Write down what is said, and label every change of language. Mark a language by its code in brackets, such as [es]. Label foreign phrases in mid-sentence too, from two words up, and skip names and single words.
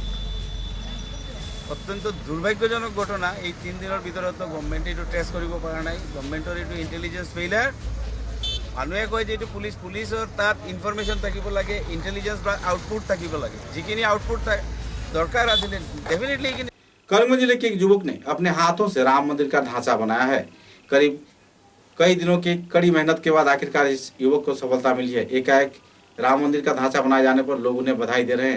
[as] অত্যন্ত দুৰ্ভাগ্যজনক ঘটনা। এই 3 দিনৰ ভিতৰতো গভৰ্ণমেণ্টে এইটো ট্ৰেছ কৰিব পৰা নাই। গভৰ্ণমেণ্টৰ এইটো [en] intelligence failure. [as] মানুহে কয় যে এইটো পুলিচৰ তাত ইনফৰমেশ্যন থাকিব লাগে, ইণ্টেলিজেঞ্চ বা আউটপুট থাকিব লাগে। যিখিনি আউটপুট দৰকাৰ আছিলে ডেফিনেটলি। [hi] करीमगंज जिले के एक युवक ने अपने हाथों से राम मंदिर का ढांचा बनाया है। करीब कई दिनों की कड़ी मेहनत के बाद आखिरकार इस युवक को सफलता मिली है। एकाएक राम मंदिर का ढांचा बनाए जाने पर लोग उन्हें बधाई दे रहे हैं।